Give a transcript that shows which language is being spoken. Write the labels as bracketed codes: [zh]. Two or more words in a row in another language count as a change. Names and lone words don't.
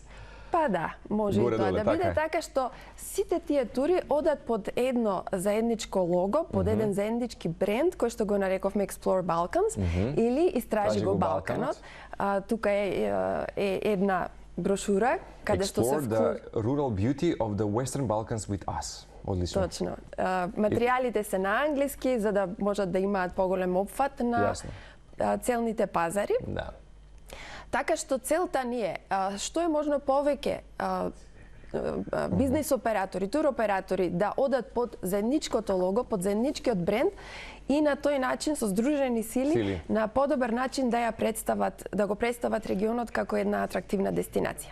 [mk] Па да, може и тоа да биде така што сите тие тури одат под едно заедничко лого, под еден заеднички бренд кој што го нарековме Explore Balkans или Истражи го Балканот. Тука е една брошура каде што се [en] Explore the rural beauty of the Western Balkans with us. [mk] Одлично. Точно. Материјалите се на англиски за да можат да имаат поголем опфат на целните пазари. Да. Така што целта ни е што е можно повеќе бизнис оператори, туроператори да одат под заедничкото лого, под заедничкиот бренд и на тој начин со здружени сили на подобар начин да го представат регионот како една атрактивна дестинација.